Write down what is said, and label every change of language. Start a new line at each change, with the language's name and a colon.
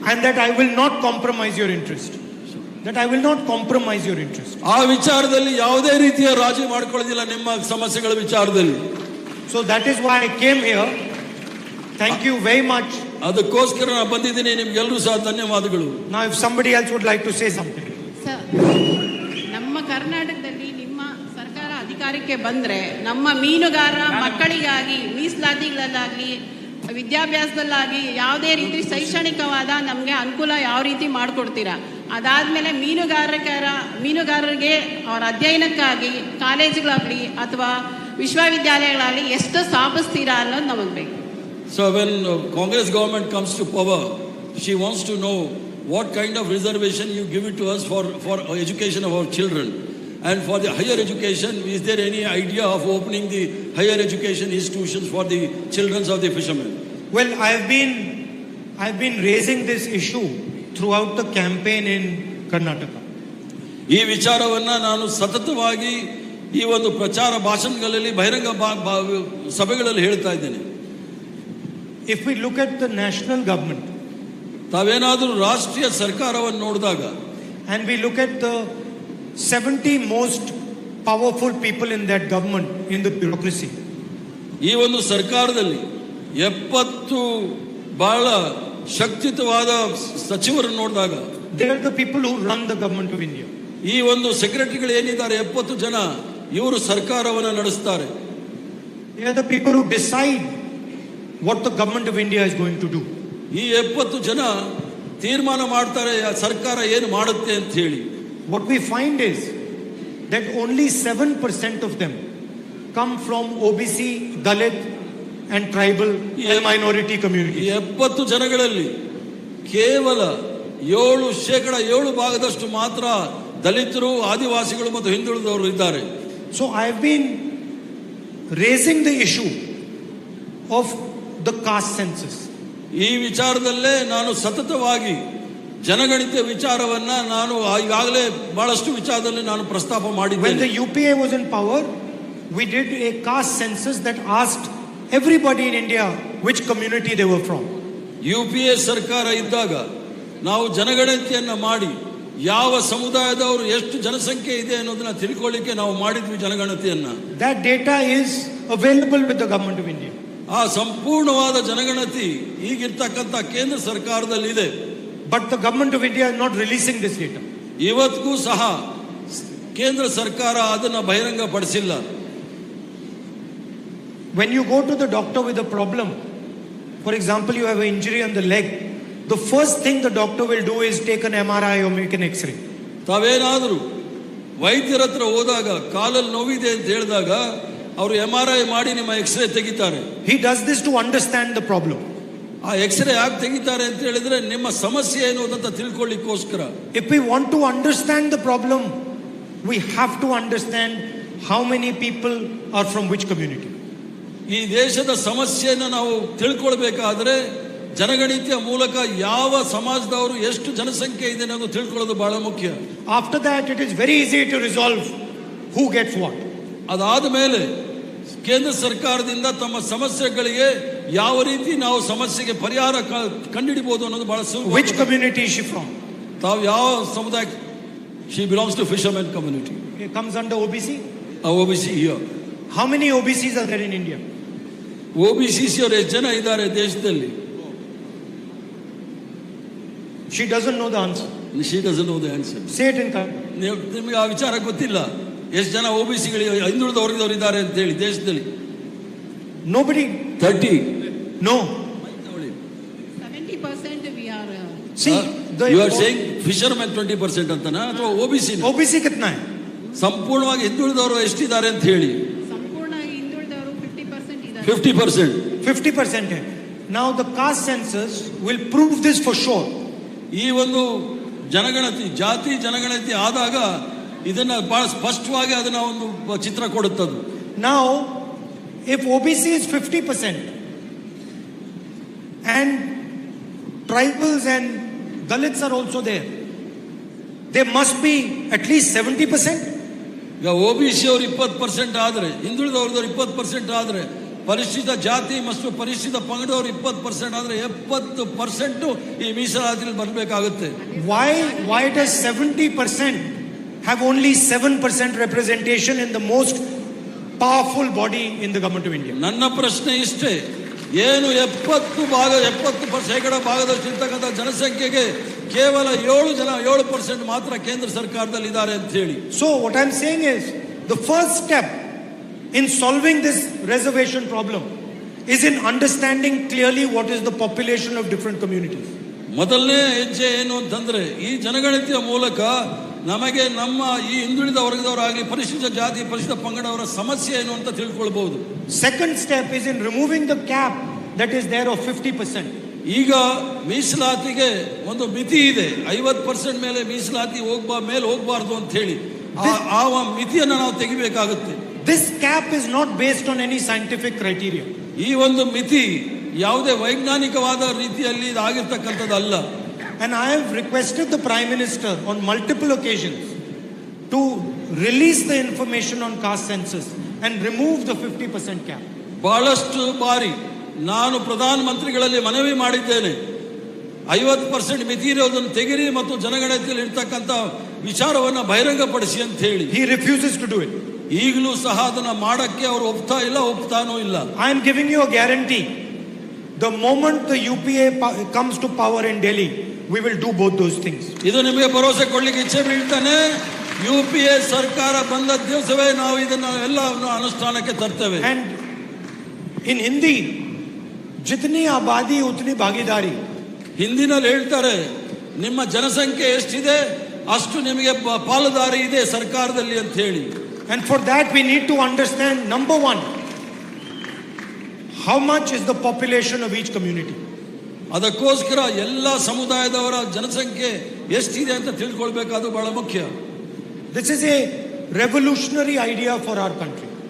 English: And that I will not compromise your interest. That I will not compromise your interest.
Kannada: ಆ ವಿಚಾರದಲ್ಲಿ ಯಾವುದೇ ರೀತಿಯ ರಾಜಿ ಮಾಡ್ಕೊಳ್ಳೋದಿಲ್ಲ ನಿಮ್ಮ ಸಮಸ್ಯೆಗಳ ವಿಚಾರದಲ್ಲಿ.
English: So that is why I came here. Thank you very much.
Kannada: ಅದಕ್ಕೋಸ್ಕರ ನಾನು ಬಂದಿದ್ದೀನಿ. ನಿಮ್ಗೆಲ್ಲರೂ ಸಹ ಧನ್ಯವಾದಗಳು.
English: Now if somebody else would like to say something.
Kannada: Sir, ನಮ್ಮ ಕರ್ನಾಟಕದಲ್ಲಿ ನಿಮ್ಮ ಸರ್ಕಾರ ಅಧಿಕಾರಕ್ಕೆ ಬಂದ್ರೆ ನಮ್ಮ ಮೀನುಗಾರ ಮಕ್ಕಳಿಗಾಗಿ ಮೀಸಲಾತಿಗಳಲ್ಲಾಗಲಿ ವಿದ್ಯಾಭ್ಯಾಸದಲ್ಲಾಗಿ ಯಾವುದೇ ರೀತಿ ಶೈಕ್ಷಣಿಕವಾದ ನಮಗೆ ಅನುಕೂಲ ಯಾವ ರೀತಿ ಮಾಡಿಕೊಡ್ತೀರಾ? ಅದಾದಮೇಲೆ ಮೀನುಗಾರರಿಗೆ ಅವರ ಅಧ್ಯಯನಕ್ಕಾಗಿ ಕಾಲೇಜುಗಳಾಗಲಿ ಅಥವಾ ವಿಶ್ವವಿದ್ಯಾಲಯಗಳಾಗಲಿ ಎಷ್ಟು ಸ್ಥಾಪಿಸ್ತೀರಾ ಅನ್ನೋದು ನಮಗೆ ಬೇಕು.
English: So when Congress government comes to power, she wants to know what kind of reservation you give it to us for education of our children. And for the higher education, is there any idea of opening the higher education institutions for the children of the fishermen? Well, I've been raising this issue throughout the campaign in Karnataka.
Kannada: ಈ ವಿಚಾರವನ್ನ ನಾನು ಸತತವಾಗಿ ಈ ಒಂದು ಪ್ರಚಾರ ಭಾಷಣಗಳಲ್ಲಿ ಬಹಿರಂಗ ಸಭೆಗಳಲ್ಲಿ ಹೇಳ್ತಾ ಇದ್ದೇನೆ.
English: If we look at the national government,
Kannada: ತಾವೇನಾದರೂ ರಾಷ್ಟ್ರೀಯ ಸರ್ಕಾರವನ್ನು ನೋಡಿದಾಗ,
English: and we look at the 70 most powerful people in that government, in the bureaucracy,
Kannada: ಈ ಒಂದು ಸರ್ಕಾರದಲ್ಲಿ 70 ಬಹಳ ಶಕ್ತಿಯುತವಾದ ಸಚಿವರನ್ನು ನೋಡಿದಾಗ,
English: they are the people who run the government of India.
Kannada: ಈ ಒಂದು ಸೆಕ್ರೆಟರಿಗಳು ಏನಿದ್ದಾರೆ 70 ಜನ, ಇವರು ಸರ್ಕಾರವನ್ನು ನಡೆಸ್ತಾರೆ.
English: They are the people who decide what the government of India is going to do.
Kannada: ಈ 70 ಜನ ತೀರ್ಮಾನ ಮಾಡ್ತಾರೆ ಸರ್ಕಾರ ಏನು ಮಾಡುತ್ತೆ ಅಂತ ಹೇಳಿ.
English: What we find is that only 7% of them come from OBC, Dalit and tribal and minority communities.
Kannada: 70 ಜನಗಳಲ್ಲಿ ಕೇವಲ 7% ಮಾತ್ರ ದಲಿತರು, ಆದಿವಾಸಿಗಳು ಮತ್ತು ಹಿಂದುಳಿದವರು ಇದ್ದಾರೆ.
English: So I have been raising the issue of the caste census.
Kannada: ಈ ವಿಚಾರದಲ್ಲೇ ನಾನು ಸತತವಾಗಿ ಜನಗಣತಿ ವಿಚಾರವನ್ನ ನಾನು ಈಗಾಗಲೇ ಬಹಳಷ್ಟು ವಿಚಾರದಲ್ಲಿ ನಾನು ಪ್ರಸ್ತಾಪ ಮಾಡಿದ್ದೇನೆ.
English: When the UPA was in power, we did a caste census that asked everybody in India which community they were from.
Kannada: UPA ಸರ್ಕಾರ ಇದ್ದಾಗ ನಾವು ಜನಗಣತಿಯನ್ನ ಮಾಡಿ ಯಾವ ಸಮುದಾಯದವರು ಎಷ್ಟು ಜನಸಂಖ್ಯೆ ಇದೆ ಅನ್ನೋದನ್ನ ತಿಳ್ಕೊಳ್ಳಿಕ್ಕೆ ನಾವು ಮಾಡಿದ್ವಿ ಜನಗಣತಿಯನ್ನ.
English: That data is available with the government of India.
Kannada: ಆ ಸಂಪೂರ್ಣವಾದ ಜನಗಣತಿ ಈಗಿರ್ತಕ್ಕಂಥ ಕೇಂದ್ರ ಸರ್ಕಾರದಲ್ಲಿ ಇದೆ.
English: But the government of India is not releasing this data.
Kannada: ಇವತ್ತಿಗೂ ಸಹ ಕೇಂದ್ರ ಸರ್ಕಾರ ಅದನ್ನ ಬಹಿರಂಗ ಪಡಿಸಿಲ್ಲ.
English: When you go to the doctor with a problem, for example, you have an injury on the leg, the first thing the doctor will do is take an MRI or make an X-ray.
Kannada: ತಾವೇನಾದರೂ ವೈದ್ಯರ ಹತ್ರ ಹೋದಾಗ ಕಾಲಲ್ಲಿ ನೋವಿದೆ ಅಂತ ಹೇಳಿದಾಗ ಅವರು MRI ಮಾಡಿ ನಿಮ್ಮ ಎಕ್ಸ್ರೇ ತೆಗಿತಾರೆ.
English: He does this to understand the problem.
Kannada: ಆ ಎಕ್ಸ್ರೇ ಯಾಕೆ ತೆಗಿತಾರೆ ಅಂತ ಹೇಳಿದ್ರೆ ನಿಮ್ಮ ಸಮಸ್ಯೆ ಏನು ಅಂತ ತಿಳ್ಕೊಳ್ಳಿಕ್ಕೋಸ್ಕರ.
English: If we want to understand the problem, we have to understand how many people are from which community.
Kannada: ಈ ದೇಶದ ಸಮಸ್ಯೆಯನ್ನು ನಾವು ತಿಳ್ಕೊಳ್ಬೇಕಾದ್ರೆ ಜನಗಣತಿಯ ಮೂಲಕ ಯಾವ ಸಮಾಜದವರು ಎಷ್ಟು ಜನಸಂಖ್ಯೆ ಇದೆ ಅನ್ನೋದು ತಿಳ್ಕೊಳ್ಳೋದು ಬಹಳ ಮುಖ್ಯ.
English: After that, it is very easy to resolve who gets what.
Kannada: ಅದಾದ ಮೇಲೆ ಕೇಂದ್ರ ಸರ್ಕಾರದಿಂದ ತಮ್ಮ ಸಮಸ್ಯೆಗಳಿಗೆ ಯಾವ ರೀತಿ ನಾವು ಸಮಸ್ಯೆಗೆ ಪರಿಹಾರ ಕಂಡುಹಿಡಿಬಹುದು ಅನ್ನೋದು ಬಹಳ ಸುಲಭ.
English: Which community is she from?
Kannada: ತಾವು ಯಾವ ಸಮುದಾಯ?
English: She belongs to fisherman community. It comes under OBC? OBC here. How many OBCs are there in India?
Kannada: OBCs ಅವರು ಎಷ್ಟು ಜನ ಇದ್ದಾರೆ ದೇಶದಲ್ಲಿ?
English: She doesn't know the answer. She doesn't know the answer. Say it in Kannada.
Kannada: ನಿಮಗೆ ಆ ವಿಚಾರ ಗೊತ್ತಿಲ್ಲ ಎಷ್ಟು ಜನ OBCಗಳು ಹಿಂದುಳಿದ ವರ್ಗದವರು ಇದ್ದಾರೆ ಅಂತ ಹೇಳಿ ದೇಶದಲ್ಲಿ?
English: Nobody. 30. No. 70% we are. See, you are saying fishermen 20%
Kannada: ಅಂತನಾ ಅಥವಾ
English: OBC?
Hindi: OBC कितना है?
Kannada: ಸಂಪೂರ್ಣವಾಗಿ ಹಿಂದುಳಿದವರು ಎಷ್ಟಿದ್ದಾರೆ ಅಂತ ಹೇಳಿ? ಸಂಪೂರ್ಣವಾಗಿ ಹಿಂದುಳಿದವರು 50% ಇದ್ದಾರೆ. 50%.
Hindi: 50% है.
English: Now the caste census will prove this for sure.
Kannada: ಈ ಒಂದು ಜನಗಣತಿ ಜಾತಿ ಜನಗಣತಿ ಆದಾಗ ಇದನ್ನ ಬಹಳ ಸ್ಪಷ್ಟವಾಗಿ ಅದನ್ನ ಒಂದು ಚಿತ್ರ ಕೊಡುತ್ತದೆ.
English: Now if OBC is 50% and tribals and Dalits are also there, there must be at least 70%.
Kannada: ಈಗ OBC ಅವರು 20% ಆದ್ರೆ ಹಿಂದುಳಿದವರು 20% ಆದ್ರೆ ಪರಿಶಿಷ್ಟ ಜಾತಿ ಮತ್ತು ಪರಿಶಿಷ್ಟ ಪಂಗಡವರು 20% ಆದ್ರೆ 70% ಈ ಮೀಸಲಾತಿಯಲ್ಲಿ ಬರಬೇಕಾಗುತ್ತೆ.
English: Why does 70% have only 7% representation in the most powerful body in the government of India?
Kannada: ನನ್ನ ಪ್ರಶ್ನೆ ಇಷ್ಟೇ, ಏನು 70% ಭಾಗದಷ್ಟು ಇರ್ತಕ್ಕಂಥ ಜನಸಂಖ್ಯೆಗೆ ಕೇವಲ 7% ಮಾತ್ರ ಕೇಂದ್ರ ಸರ್ಕಾರದಲ್ಲಿ ಇದ್ದಾರೆ ಅಂತ ಹೇಳಿ.
English: So what I'm saying is the first step in solving this reservation problem is in understanding clearly what is the population of different communities.
Kannada: ಮೊದಲನೇ ಹೆಜ್ಜೆ ಏನು ಅಂತಂದ್ರೆ ಈ ಜನಗಣತಿಯ ಮೂಲಕ ನಮಗೆ ನಮ್ಮ ಈ ಹಿಂದುಳಿದ ವರ್ಗದವರಾಗಲಿ ಪರಿಶಿಷ್ಟ ಜಾತಿ ಪರಿಶಿಷ್ಟ ಪಂಗಡವರ ಸಮಸ್ಯೆ ಏನು ಅಂತ ತಿಳ್ಕೊಳ್ಬಹುದು.
English: Second step is in removing the cap that is there of 50%.
Kannada: ಈಗ ಮೀಸಲಾತಿಗೆ ಒಂದು ಮಿತಿ ಇದೆ, 50% ಮೇಲೆ ಮೀಸಲಾತಿ ಮೇಲೆ ಹೋಗಬಾರ್ದು ಅಂತ ಹೇಳಿ ಆ ಮಿತಿಯನ್ನು ನಾವು ತೆಗಿಬೇಕಾಗುತ್ತೆ.
English: This cap is not based on any scientific criteria.
Kannada: ಈ ಒಂದು ಮಿತಿ ಯಾವುದೇ ವೈಜ್ಞಾನಿಕವಾದ ರೀತಿಯಲ್ಲಿ ಆಗಿರ್ತಕ್ಕಂಥದ್ದಲ್ಲ.
English: And I have requested the Prime Minister on multiple occasions to release the information on caste census and remove the 50% cap.
Kannada: ಬಹಳಷ್ಟು ಬಾರಿ ನಾನು ಪ್ರಧಾನ ಮಂತ್ರಿಗಳಲ್ಲಿ ಮನವಿ ಮಾಡಿದ್ದೇನೆ, 50% ಮಿತಿ ಇರೋದನ್ನು ತೆಗಿರಿ ಮತ್ತು ಜನಗಣತಿಯಲ್ಲಿ ಇರ್ತಕ್ಕಂಥ ವಿಚಾರವನ್ನ ಬಹಿರಂಗಪಡಿಸಿ ಅಂತ ಹೇಳಿ.
English: He refuses to do it.
Kannada: ಈಗಲೂ ಸಹ ಅದನ್ನ ಮಾಡಕ್ಕೆ ಅವರು ಒಪ್ತಾನೂ ಇಲ್ಲ.
English: I am giving you a guarantee. The moment the UPA comes to power in Delhi, we will do both those things.
Kannada: ಇದು ನಿಮಗೆ ಭರವಸೆ ಕೊಡ್ಲಿಕ್ಕೆ ಇಚ್ಛೆ ಬೀಳ್ತಾನೆ. UPA ಸರ್ಕಾರ ಬಂದ ದಿವಸವೇ ನಾವು ಇದನ್ನ ಎಲ್ಲವನ್ನು ಅನುಷ್ಠಾನಕ್ಕೆ ತರ್ತೇವೆ.
English: And in Hindi,
Hindi: jitni abadi utni bhagidari.
Kannada: ಹಿಂದಿನಲ್ಲಿ ಹೇಳ್ತಾರೆ, ನಿಮ್ಮ ಜನಸಂಖ್ಯೆ ಎಷ್ಟಿದೆ ಅಷ್ಟು ನಿಮಗೆ ಪಾಲುದಾರಿ ಇದೆ ಸರ್ಕಾರದಲ್ಲಿ ಅಂತ ಹೇಳಿ.
English: And for that we need to understand, number one, how much is the population of each community.
Kannada: ಅದಕ್ಕೋಸ್ಕರ ಎಲ್ಲ ಸಮುದಾಯದವರ ಜನಸಂಖ್ಯೆ ಎಷ್ಟಿದೆ ಅಂತ ತಿಳ್ಕೊಳ್ಬೇಕಾದು ಬಹಳ ಮುಖ್ಯ.
English: This is a revolutionary idea for our country.